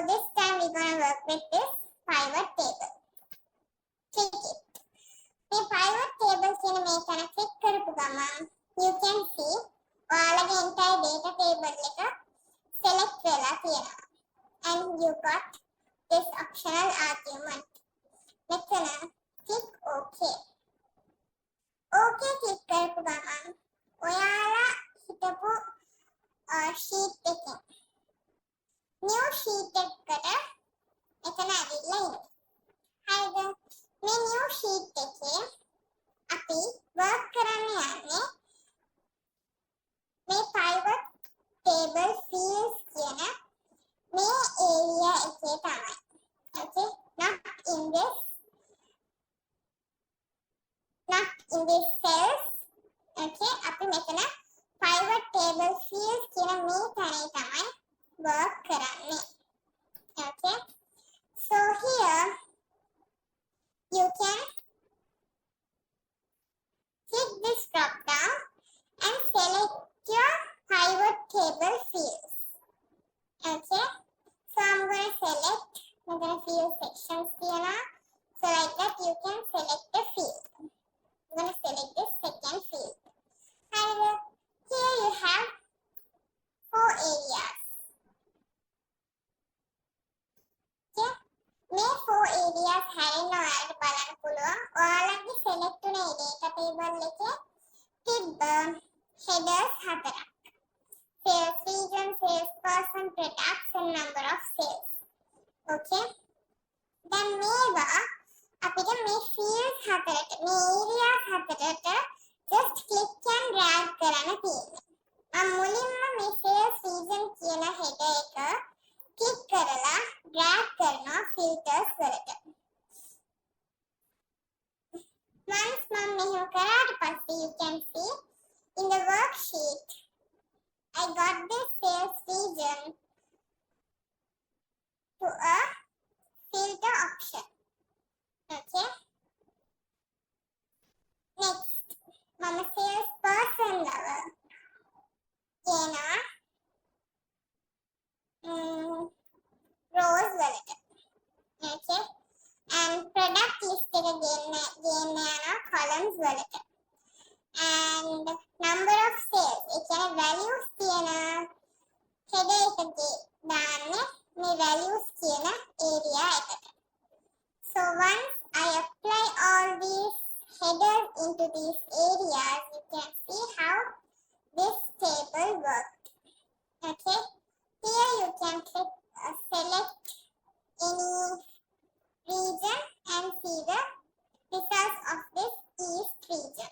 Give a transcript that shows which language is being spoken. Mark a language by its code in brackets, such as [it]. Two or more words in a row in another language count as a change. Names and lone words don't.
[en] time we're gonna work with this pivot table. Click it. [si] මේ [en] pivot table [si] කියන මේ තැන click කරපු ගමන් [en] you can see [si] ඔයාලගේ [en] entire data table [si] එක select වෙලා තියෙනවා. [en] And you got this optional argument. [si] මෙතන [en] click OK. OK click [si] කරපු ගමන් ඔයාලා හිතපු sheet එකකින් [en] new sheet [si] එකකට එතන ඇවිල්ලා ඉන්නේ. හරිද? මේ [en] new sheet [si] එකේ අපි work කරන්න යන්නේ මේ [en] pivot table fields [si] කියන මේ area එකේ තමයි. [en] Okay? Not in this cells. [si] Okay? අපි මෙතන [en] pivot table fields [si] කියන මේ තැනේ තමයි work කරන්නේ. [en] Okay? So here you can click this drop down and select your pivot table fields. Okay? So I'm going to select few sections here. So like that you can select the field. I'm going to select the second field. And here you have 4 areas. Okay? [si] මේ 4 areas හැරෙන්න ඔයාලට බලන්න පුළුවන්. ඔයාලගේ select වුණේ [en] data table [si] එකේ තිබ්බ headers 4ක්. [en] Sales region, sales person, products and number of sales. [si] Okay? දැන් මේවා අපිට මේ fields 4ට මේ areas 4ට [en] just click and drag [si] කරන්න තියෙනවා. මම මුලින්ම මේ [en] sales region [si] කියන header එක click කරලා drag කරනවා filters වලට. [en] Once [si] මම මෙහෙම කරාට පස්සේ [en] you can see in the worksheet I got this sales region to a filter option. Okay? Next, mama sales person level. [si] Kena rows වලට. [en] Okay? And product list [si] එක ගේන්න [en] columns වලට. And number of sales. [si] ඒ කියන්නේ values තියෙන header එකේ දාන්නේ මේ values කියන area එකට. [en] So once I apply all these headers into these areas, you can see how this table worked. Okay? Here you can click select any region and see the results of this east region.